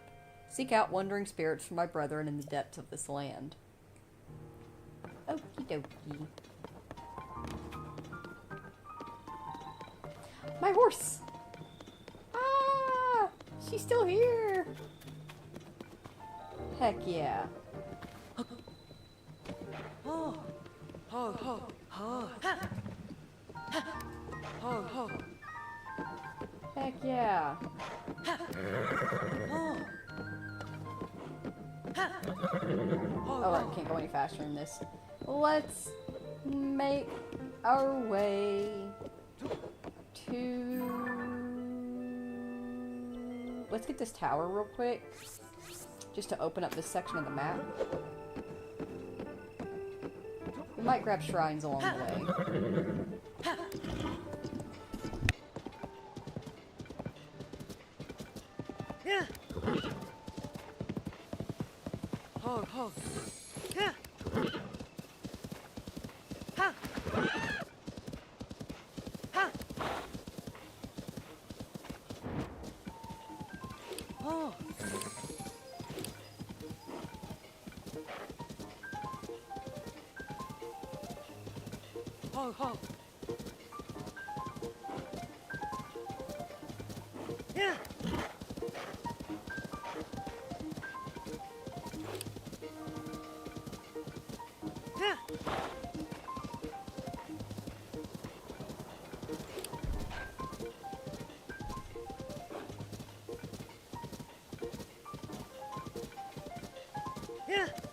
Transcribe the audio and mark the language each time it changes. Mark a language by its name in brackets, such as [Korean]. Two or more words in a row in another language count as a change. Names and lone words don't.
[English] Seek out wandering spirits for my brethren in the depths of this land. Okie dokie. My horse! Ah! She's still here! Heck yeah. Oh, ho, ho, ho, ha, ha, ho, ho, Heck yeah. oh, ha, Oh, I can't go any faster than this. Let's make our way to... Let's get this tower real quick. Just to open up this section of the map. We might grab shrines along the way. yeah, ho, ho, yeah, ha, ha, oh, ho, ho, yeah. Yeah. Yeah.